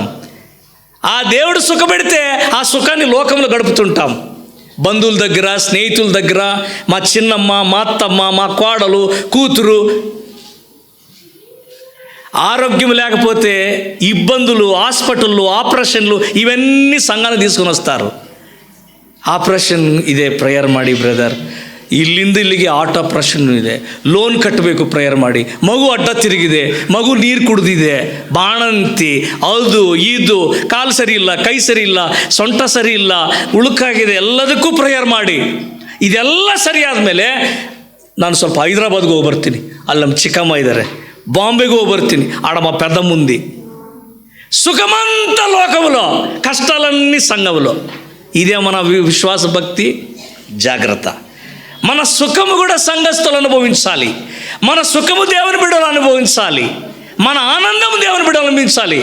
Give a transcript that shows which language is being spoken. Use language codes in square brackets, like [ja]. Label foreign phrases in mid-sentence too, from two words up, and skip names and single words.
[te] ఆ దేవుడు సుఖపెడితే ఆ సుఖాన్ని లోకంలో గడుపుతుంటాం. బంధువుల దగ్గర, స్నేహితుల దగ్గర, మా చిన్నమ్మ, మా అత్తమ్మ, మా కోడలు, కూతురు. ఆరోగ్యం లేకపోతే ఇబ్బందులు, హాస్పిటళ్ళు, ఆపరేషన్లు, ఇవన్నీ సంఘాన్ని తీసుకొని వస్తారు. [kn] ಆಪ್ರೇಷನ್ ಇದೆ, ಪ್ರೇಯರ್ ಮಾಡಿ ಬ್ರದರ್. ಇಲ್ಲಿಂದ ಇಲ್ಲಿಗೆ [en] heart operation [kn] ಇದೆ, ಲೋನ್ ಕಟ್ಟಬೇಕು, ಪ್ರೇಯರ್ ಮಾಡಿ. ಮಗು ಅಡ್ಡ ತಿರುಗಿದೆ, ಮಗು ನೀರು ಕುಡಿದಿದೆ, ಬಾಣಂತಿ, ಅದು ಇದು, ಕಾಲು ಸರಿ ಇಲ್ಲ, ಕೈ ಸರಿ ಇಲ್ಲ, ಸೊಂಟ ಸರಿ ಇಲ್ಲ, ಉಳುಕಾಗಿದೆ, ಎಲ್ಲದಕ್ಕೂ ಪ್ರೇಯರ್ ಮಾಡಿ. ಇದೆಲ್ಲ ಸರಿ ಆದಮೇಲೆ ನಾನು ಸ್ವಲ್ಪ ಹೈದರಾಬಾದ್ಗೆ ಹೋಗಿ ಬರ್ತೀನಿ, ಅಲ್ಲಿ ನಮ್ಮ ಚಿಕ್ಕಮ್ಮ ಇದ್ದಾರೆ. బాంబేకి ಹೋಗಿ ಬರ್ತೀನಿ, [te] ఆడ మా పెద్దమ్మ ఉంది. సుఖమంతా లోకములో, కష్టాలన్నీ సంఘములో. ఇదే మన విశ్వాస భక్తి. జాగ్రత్త. మన సుఖము కూడా సంఘస్థులు అనుభవించాలి. మన సుఖము దేవుని బిడ్డలు అనుభవించాలి. మన ఆనందము దేవుని బిడ్డలు అనుభవించాలి.